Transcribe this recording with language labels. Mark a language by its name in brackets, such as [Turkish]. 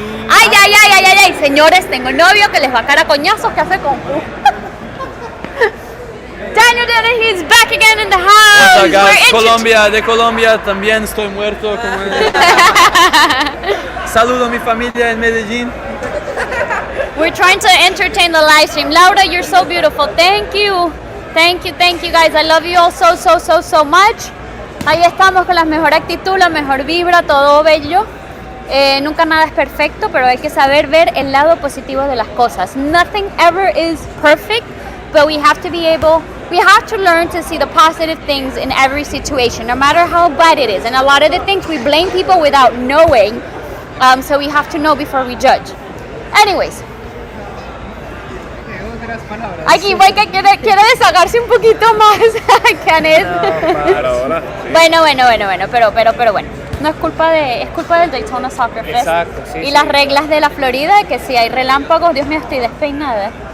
[Spanish] Ay, señores, tengo novio que les va a cara a coñazos que hace con Daniel, [English] he's back again in the house. What's up, guys? [Spanish] Colombia, de Colombia también estoy muerto. Saludo a mi familia en Medellín. [English] We're trying to entertain the live stream. Laura, you're so beautiful. Thank you, guys. I love you all so much. [Spanish] Ahí estamos con la mejor actitud, la mejor vibra, todo bello. Nunca nada es perfecto, pero hay que saber ver el lado positivo de las cosas. [English] Nothing ever is perfect, but we have to learn to see the positive things in every situation, no matter how bad it is. And a lot of the things we blame people without knowing, so we have to know before we judge. Anyways. [Spanish] Aquí Boyka quiere desahogarse un poquito más. Kenneth. Bueno, pero bueno. No es culpa del Daytona Soccer Fest. Exacto, sí. Y las reglas de la Florida, que si hay relámpagos, Dios mío, estoy despeinada.